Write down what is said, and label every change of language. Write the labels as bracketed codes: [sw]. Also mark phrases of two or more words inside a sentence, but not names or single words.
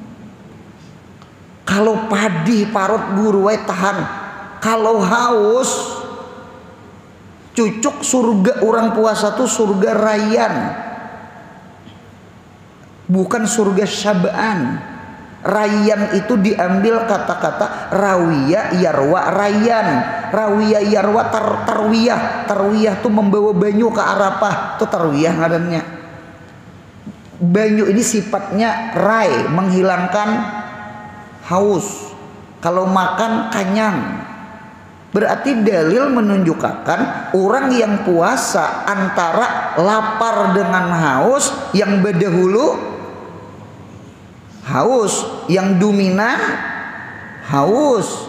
[bjn] Kalau padi parut guru wae tahan, kalau haus cucuk surga orang puasa tuh surga rayyan, bukan surga syab'an. Rayyan itu diambil kata-kata [ar] روي يروى ريان. روي يروى ترويه. [bjn] Tarwiyah tuh membawa banyu ke Arafah, tuh tarwiyah ngarannya. Banyu ini sifatnya rai, menghilangkan haus. Kalau makan kenyang. Berarti dalil menunjukkan orang yang puasa antara lapar dengan haus, yang berdahulu haus, yang dominan haus.